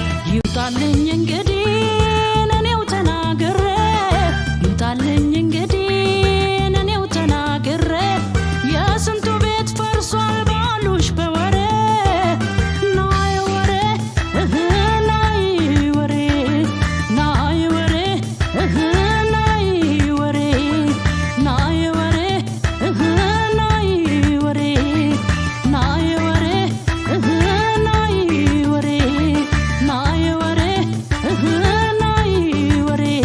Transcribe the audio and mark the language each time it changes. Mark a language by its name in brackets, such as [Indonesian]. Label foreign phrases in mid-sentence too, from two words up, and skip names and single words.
[Amharic] ይውጣልኝ እንግዲህ እኔው ተናግሬ፣ ይውጣልኝ እንግዲህ እኔው ተናግሬ፣ የስንቱ ቤት ፈርሷል ባሉሽ በወሬ። [Tigrinya] ናይ ወሬ፣ እህ፣ ናይ ወሬ፣ ናይ ወሬ፣ እህ፣ ናይ ወሬ፣ ናይ ወሬ፣ እህ፣ ናይ ወሬ፣ ናይ ወሬ፣ እህ፣ ናይ ወሬ፣ ናይ ወሬ፣ እህ፣ ናይ ወሬ።